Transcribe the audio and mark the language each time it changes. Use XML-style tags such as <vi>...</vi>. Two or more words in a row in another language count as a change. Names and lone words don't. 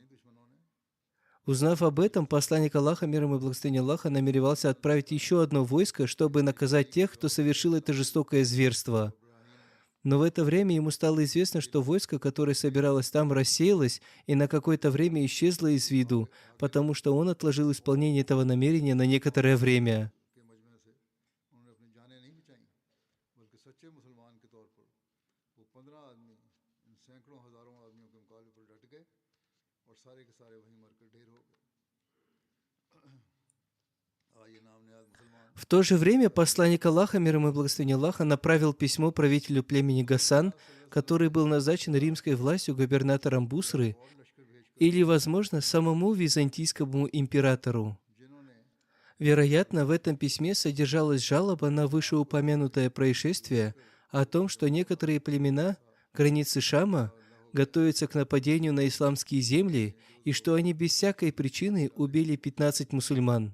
<ru>Узнав об этом, посланник Аллаха, мир ему и благословение Аллаха, намеревался отправить еще одно войско, чтобы наказать тех, кто совершил это жестокое зверство. Но в это время ему стало известно, что войско, которое собиралось там, рассеялось и на какое-то время исчезло из виду, потому что он отложил исполнение этого намерения на некоторое время.</ru> <ur>کے مجمعے سے انہوں نے اپنی جانیں نہیں بچائیں، بلکہ سچے مسلمان کے طور پر وہ 15 آدمی ان سینکڑوں ہزاروں آدمیوں کے مقابلے پر ڈٹ گئے اور سارے کے سارے وہیں مرکر ڈھیر ہو گئے.</ur> <ru>В то же время посланник Аллаха, мир ему и благословение Аллаха, направил письмо правителю племени Гасан, который был назначен римской властью губернатором Бусры, или, возможно, самому византийскому императору. Вероятно, в этом письме содержалась жалоба на вышеупомянутое происшествие о том, что некоторые племена границы Шама готовятся к нападению на исламские земли и что они без всякой причины убили 15 мусульман.</ru>